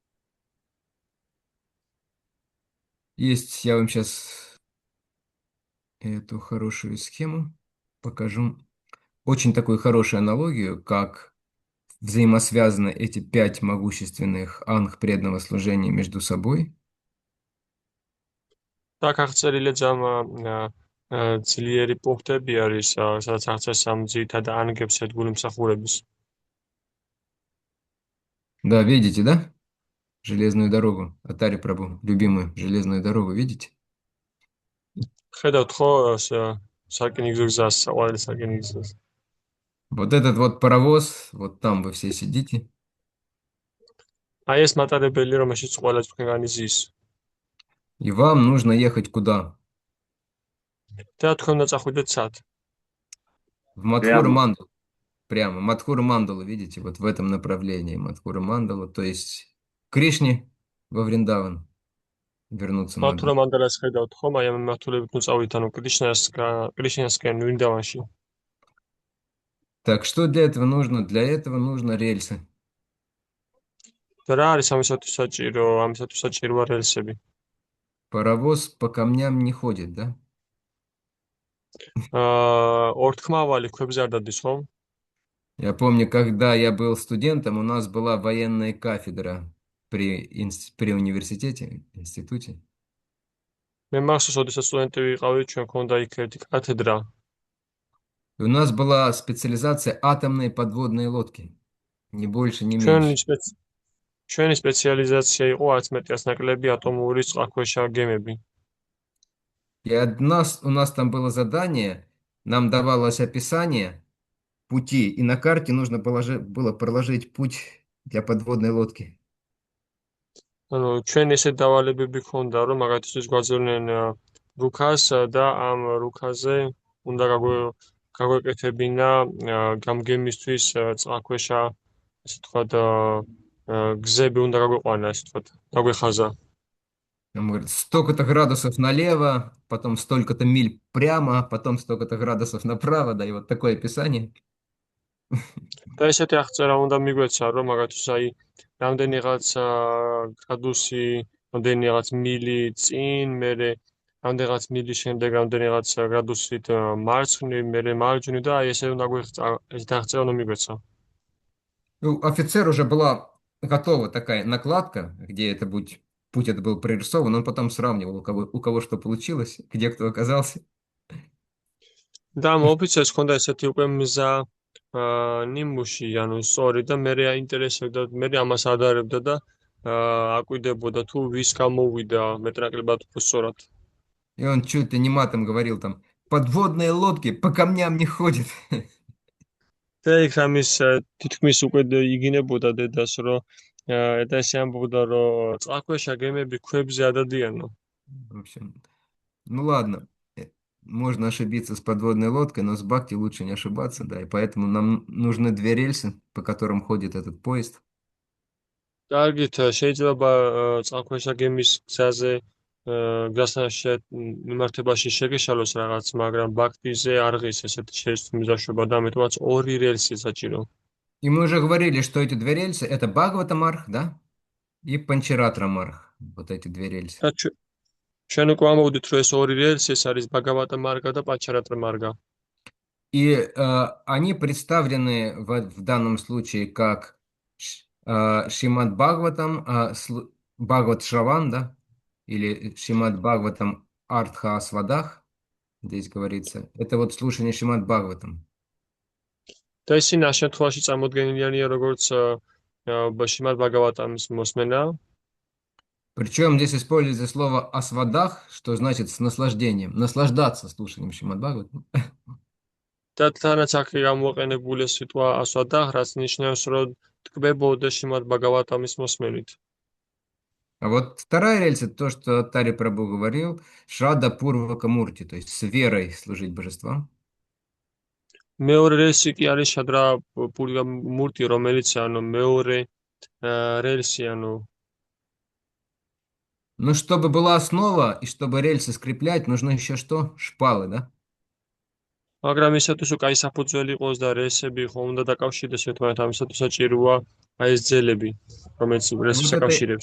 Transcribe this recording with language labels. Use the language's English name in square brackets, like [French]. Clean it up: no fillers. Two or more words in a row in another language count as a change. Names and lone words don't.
[Russian] Есть, я вам сейчас эту хорошую схему покажу. Очень такую хорошую аналогию, как взаимосвязаны эти 5 могущественных анг преданного служения между собой. [Georgian] Так აღწერილი ძლიერი პუნქტები არის, სადაც აღწერს ამ ძირითად ანგებს ერთგული მსახურების. [Russian] Да, видите, да? Железную дорогу, Атари Прабху, любимую железную дорогу, видите? [Georgian] ხედავთ ხო სარკინიგზო გზას, საყვარელი სარკინიგზო გზას. [Russian] Вот этот вот паровоз, вот там вы все сидите, [Georgian] აი ეს მატარებელი, რომელშიც ყველა თქვენგანი ზის. [Russian] и вам нужно ехать куда? [Georgian] და თქვენ უნდა წახვიდეთ სად? [Russian] В Мадхура Прямо. Мандалу. Прямо. Мадхура Мандалу, видите, вот в этом направлении Мадхура Мандалу, то есть к Кришне во Вриндаван вернуться надо. [Georgian] მათურა მანდალას ხედავთ ხომ? აი ამ მათულებით უწავით, ანუ კრიშნასკენ ვრინდავანში. [Russian] Так, что для этого нужно? Для этого нужно рельсы. [Georgian] და რა არის ამისათვის საჭირო? ამისათვის საჭიროა რელსები. [Russian] Паровоз по камням не ходит, да? [Georgian] ორთქმავალი ქვებზე არ დადის ხომ? [Russian] Я помню, когда я был студентом, у нас была военная кафедра при университете, институте. [Georgian] მე მახსოვს, როდესაც სტუდენტი ვიყავი, ჩვენ ქონდა იქ ერთი კათედრა. [Russian] И у нас была специализация атомные подводные лодки. Ни больше, ни [Georgian] ჩვენი [Russian] меньше. [Georgian] ჩვენი სპეციალიზაცია იყო 10 მეტრს ნაკლები ატომური წყალქვეშა гемები. [Russian] И у нас там было задание, нам давалось описание пути, и на карте нужно было проложить путь для подводной лодки. [Georgian] ანუ ჩვენ ესე დავალებები ქონდა, რომ მაგათთვის გვაძლევდნენ რუქას და ამ რუქაზე უნდა გაგვეკეთებინა გამგემისთვის წყალქვეშა, ასე თქვა გზები უნდა გაგვეყვანა, ასე თქვა, გაგვეხაზა. [Russian] Нам говорят, столько-то градусов налево, потом столько-то миль прямо, потом столько-то градусов направо, да, и вот такое описание. [Georgian] და ესეთი აღწერა უნდა მიგვეცა, რომ მაგათთვის აი რამდენიღაც გრადუსი, რამდენიღაც მილი წინ, მერე რამდენიღაც მილი შემდეგ რამდენიღაც გრადუსით მარცხნივ, მერე მარჯვნივ და აი ესე უნდა ეს აღწერა უნდა მიგვეცა. [Russian] У офицера уже была готова такая накладка, где это путь это был прорисован, он потом сравнивал, у кого что получилось, где кто оказался. [Georgian] და ამ ოფიცერს ჰქონდა ესეთი უკვე მზა ნიმუში, ანუ სწორი და მე აინტერესებდა, მე ამას ადარებდა და აკვირდებოდა თუ ვის გამოვიდა მეტნაკლებად უფრო სწორად. [Russian] И он чуть ли не матом говорил там, подводные лодки по камням не ходят. [Georgian] და იქ ამის თითქმის უკვე იგინებოდა დედას, რომ და ესე ამბობდა, რომ წყალქვეშა გემები ქვებზე ადადიანო. [Russian] В общем, ну ладно, можно ошибиться с подводной лодкой, но с бхакти лучше не ошибаться, да, и поэтому нам нужны две рельсы, по которым ходит этот поезд. [Georgian] კარგით, შეიძლება წყალქვეშა გემის გზაზე მიმართებაში შეგეშალოს რაღაც, მაგრამ ბაქტიზე არ ღირს ესეთი შესაძლებლობა და ამიტომაც ორი რელსი საჭირო. [Russian] И мы уже говорили, что эти две рельсы это Бхагавата-марх, да, и Панчаратра-марх, вот эти две рельсы. [Georgian] და ჩვენ უკვე ამოვიდით, რომ ეს ორი რელსი ეს არის ბაგავატა მარგა და პანჩარატრა მარგა. [Russian] И они представлены в данном случае как Шримад Бхагаватам, Бхагават Шраван, да, или Шримад Бхагаватам Артха Асвадах, здесь говорится. Это вот слушание Шримад Бхагаватам. [Georgian] და ისინი ამ შემთხვევაში წარმოდგენილიანია როგორც შრიმად ბაგავატამის მოსმენა. [Russian] Причем здесь используется слово асвадах, что значит с наслаждением, наслаждаться слушанием Шримад Бхагаватам. [Georgian] და თანაც აქ გამოყენებული სიტყვა ასვადახ, რაც ნიშნავს, რომ ტკბებოდა შრიმად ბაგავატამის მოსმენით. [Russian] А вот вторая рельса, то, что Тари Прабху говорил, Шрада Пурвака Мурти, то есть с верой служить божествам. [Georgian] მეორე რელსი კი არის შადრა პურვა მურტი, რომელიც ანუ მეორე რელსი, ანუ [Russian] Но чтобы была основа и чтобы рельсы скреплять, нужно еще что? Шпалы, да? [Georgian] მაგრამ ისათვის რომ კაი საფუძველი იყოს და რელსები ხომ უნდა დაკავშირდეს ერთმანეთთან, ამისათვის საჭიროა აი ეს ძელები, რომელიც რელსებს აკავშირებს.